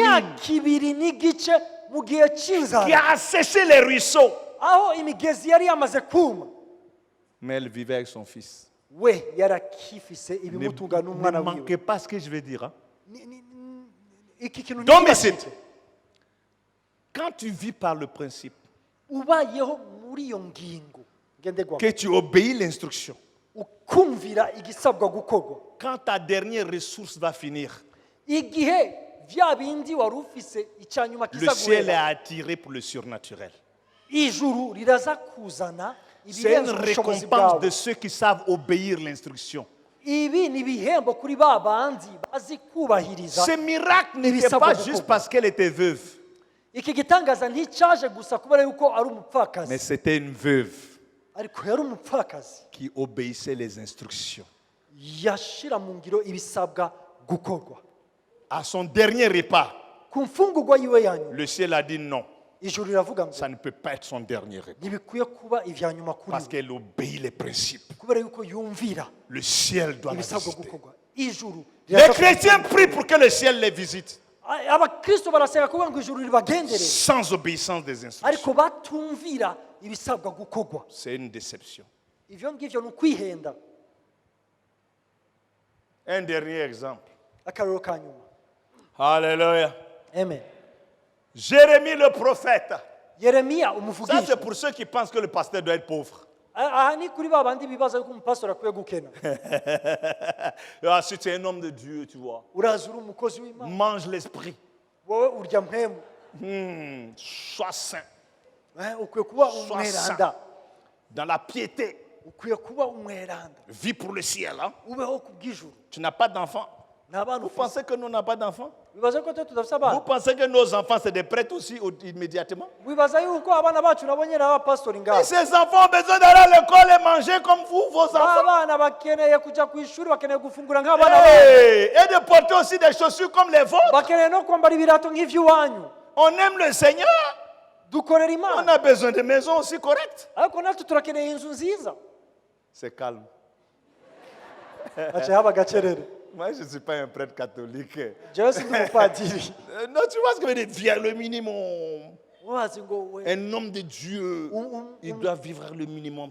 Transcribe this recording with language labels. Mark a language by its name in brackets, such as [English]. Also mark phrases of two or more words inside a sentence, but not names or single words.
[Rundi] imyaka 2 n'igice mu gihe [French] qui [Rundi] cy'inzara [French] a asséché les ruisseaux. [Rundi] aho imigezi yari yamaze kuma [French] Mais elle vivait avec son fils. [Rundi] we yarakifise [French] Ne, [Rundi] ibimutunga [French] ne [Rundi] n'umwana [French] manquez [Rundi] wiwe. [French] pas ce que je vais dire. Hein? [Rundi] Iki kintu [French] Donc, [Rundi] ntibacike. [French] Quand tu vis par le principe, [Rundi] Ubayeho muri iyo ngingo ngenderwamo [French] que tu obéis l'instruction. [Rundi] ukumvira igisabwa gukorwa [French] Quand ta dernière ressource va finir, [Rundi] igihe vya bindi wari ufise icyanyuma [French] le ciel est [Rundi] kizaguhera [French] attiré pour le surnaturel. [Rundi] ijuru riraza kuzana [French] C'est une [Rundi] ibirenze ubushobozi [French] récompense [Rundi] bwawe [French] de ceux qui savent obéir l'instruction. [Rundi] ibi ni ibihembo kuri ba bandi bazi kubahiriza [French] Ce miracle n'était [Rundi] ibisabwa [French] pas [Rundi] gukorwa. [French] juste parce qu'elle était veuve, [Rundi] iki gitangaza nticyaje gusa kubera yuko ari [French] mais [Rundi] umupfakazi [French] c'était une veuve [Rundi] ariko yari umupfakazi [French] qui obéissait les instructions. [Rundi] yashira mu ngiro ibisabwa gukorwa [French] À son dernier repas, [Rundi] ku mfungurwa yiwe ya nyuma [French] le ciel a dit non, [Rundi] ijuru riravuga ngo [French] ça ne peut pas être son dernier repas. [Rundi] ntibikwiye kuba ibya nyuma kuri [French] Parce [Rundi] we [French] qu'elle obéit les principes. [Rundi] kubera yuko yumvira [French] Le ciel doit la [Rundi] ibisabwa [French] visiter. [Rundi] gukorwa ijuru [French] Les chrétiens prient pour que le ciel les visite, [Rundi] abakristo barasenga kugira ngo ijuru ribagenderere [French] sans obéissance des instructions. [Rundi] ariko batumvira ibisabwa gukorwa [French] C'est une déception. [Rundi] ivyo ngivyo ni ukwihenda [French] Un dernier exemple. [Rundi] akarero ka nyuma [French] Alléluia. [Rundi] amen [French] Jérémie le prophète. [Rundi] yeremiya [French] Ça, [Rundi] umuvugisha [French] c'est pour ceux qui pensent que le pasteur doit être pauvre. [Rundi] aha ni kuri ba bandi bibaza yuko umupastori akwiye gukena [French] Ah, si tu es un homme de Dieu, tu vois, [Rundi] uraza uri umukozi w'imana [French] mange l'esprit. [Rundi] wowe urya mpemu [French] Sois saint. [Rundi] ukwiye kuba [French] Sois [Rundi] umweranda [French] Dans la piété. [Rundi] ukwiye kuba umweranda [French] Vis pour le ciel. Hein? [Rundi] ubeho ku bw'ijuru [French] Tu n'as pas d'enfant. [Rundi] nta bana [French] Vous [Rundi] ufite [French] pensez que nous n'avons pas d'enfants? [Rundi] wibaza ko twe tudafite [French] Vous [Rundi] abana [French] pensez que nos enfants, c'est des prêtres aussi immédiatement? [Rundi] wibaza yuko abana bacu nabo nyine ari abapasitori [French] Et [Rundi] ngaho [French] ces enfants ont besoin d'aller à l'école et manger comme vous, vos enfants. [Rundi] abana bakeneye kujya ku ishuri bakeneye gufungura nk'abana babo [French] Hey, et de porter aussi des chaussures comme les vôtres. [Rundi] bakeneye no kwambara ibirato nk'iby'iwanyu [French] On aime le Seigneur. [Rundi] dukorera [French] On [Rundi] imana [French] a besoin de maisons aussi correctes. [Rundi] ariko natwe turakeneye inzu nziza [French] C'est calme. [Rundi] haciye haba agacerere [French] Moi, je ne suis pas un prêtre catholique. [Rundi] jewe sindi umupadiri [French] Non, tu vois ce que je veux dire? Via le minimum. [Rundi] wazi ngo we [French] Un homme de Dieu, il doit vivre le minimum.